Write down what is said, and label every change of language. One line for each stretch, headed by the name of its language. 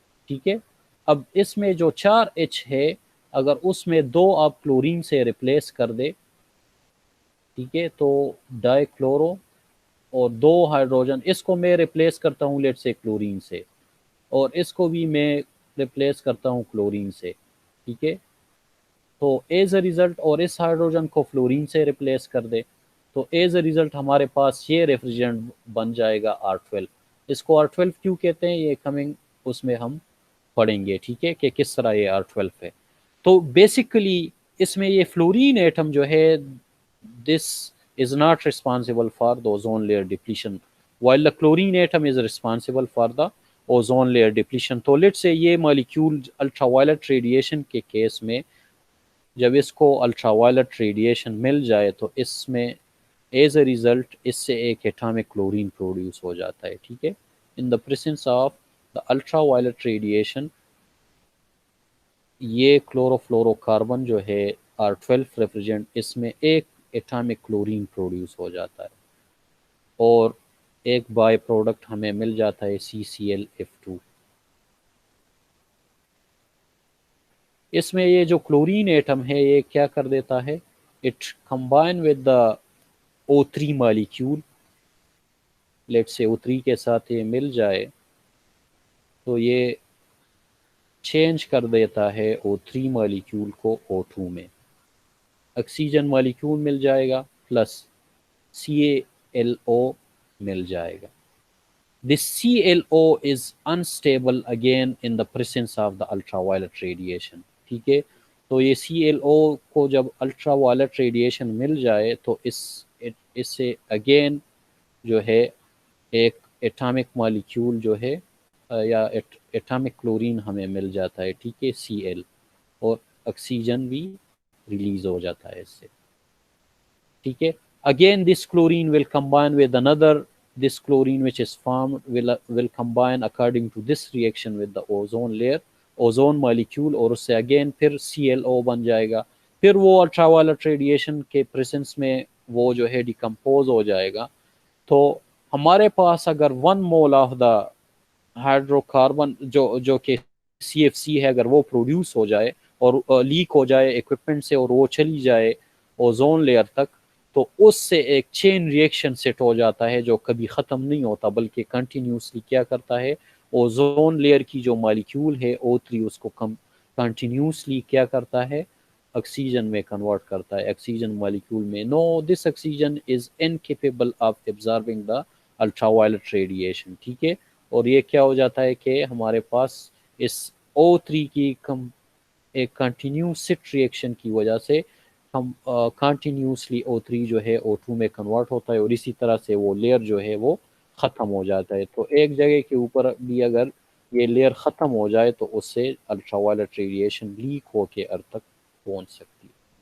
Urdu: ٹھیک ہے، اب اس میں جو 4H ہے اگر اس میں دو آپ کلورین سے ریپلیس کر دے، ٹھیک ہے، تو ڈائی کلورو اور دو ہائیڈروجن، اس کو میں ریپلیس کرتا ہوں لیٹ سے کلورین سے اور اس کو بھی میں ریپلیس کرتا ہوں کلورین سے. ٹھیک ہے، تو ایز اے ریزلٹ، اور اس ہائیڈروجن کو فلورین سے ریپلیس کر دے تو ایز اے ریزلٹ ہمارے پاس یہ ریفریجرنٹ بن جائے گا R12. اس کو R12 کیوں کہتے ہیں یہ کمنگ اس میں ہم پڑھیں گے. ٹھیک ہے، کہ کس طرح یہ R12 ہے. تو بیسیکلی اس میں یہ فلورین ایٹم جو ہے
English: this is not responsible for the ozone layer depletion while the chlorine atom is responsible for the ozone layer depletion.
Urdu: تو لیٹ سے یہ مالیکیول الٹرا وائلٹ ریڈیشن کے کیس میں جب اس کو الٹرا وائلٹ ریڈیشن مل جائے تو اس میں ایز اے ریزلٹ اس سے ایک ایٹامک کلورین پروڈیوس ہو جاتا ہے. ٹھیک ہے،
English: in the presence of the ultraviolet radiation.
Urdu: یہ کلوروفلورو کاربن جو ہے R12 ریفریجرنٹ، اس میں ایک ایٹامک کلورین پروڈیوس ہو جاتا ہے اور ایک بائی پروڈکٹ ہمیں مل جاتا ہے CClF2. اس میں یہ جو کلورین ایٹم ہے یہ کیا کر دیتا ہے،
English: it combine with the
Urdu: O3 molecule. Late سے O3 کے ساتھ یہ مل جائے تو یہ چینج کر دیتا ہے O3 مالیکیول کو O2 میں. آکسیجن مالیکیول مل جائے گا پلس CaLO مل جائے گا.
English: This CaLO is unstable again in the presence of the ultraviolet radiation.
Urdu: ٹھیک ہے، تو یہ CaLO کو جب الٹرا وائلٹ ریڈیشن مل جائے تو اس سے اگین جو ہے ایک ایٹامک مالیکیول جو ہے یا ایٹامک کلورین ہمیں مل جاتا ہے. ٹھیک ہے، Cl، اور آکسیجن بھی ریلیز ہو جاتا ہے اس سے.
English: ٹھیک ہے، again this chlorine will combine with اندر، this chlorine which is formed will combine according to this reaction with the ozone layer, ozone molecule،
Urdu: اور اس سے اگین پھر ClO بن جائے گا. پھر وہ الٹرا وائلٹ ریڈیشن کے پریسنس میں وہ جو ہے ڈیکمپوز ہو جائے گا. تو ہمارے پاس اگر 1 mole of the hydro carbon جو کہ CFC ہے، اگر وہ پروڈیوس ہو جائے اور لیک ہو جائے ایکوپمنٹ سے اور وہ چلی جائے اوزون لیئر تک، تو اس سے ایک چین ریئیکشن سیٹ ہو جاتا ہے جو کبھی ختم نہیں ہوتا بلکہ کنٹینیوسلی کیا کرتا ہے، اوزون لیئر کی جو مالیکیول ہے O3 اس کو کنٹینیوسلی کیا کرتا ہے، آکسیجن میں کنورٹ کرتا ہے، آکسیجن مالیکیول میں.
English: No, this oxygen is incapable of absorbing the ultraviolet radiation.
Urdu: ٹھیک ہے، اور یہ کیا ہو جاتا ہے کہ ہمارے پاس اس O3 کی ایک کنٹینیوس سٹ ریئیکشن کی وجہ سے ہم کنٹینیوسلی O3 جو ہے O2 میں کنورٹ ہوتا ہے اور اسی طرح سے وہ لیئر جو ہے وہ ختم ہو جاتا ہے. تو ایک جگہ کے اوپر بھی اگر یہ لیئر ختم ہو جائے تو اس سے الٹرا وائلٹ ریڈیشن لیک ہو کے ارتھ تک پہنچ سکتی ہے.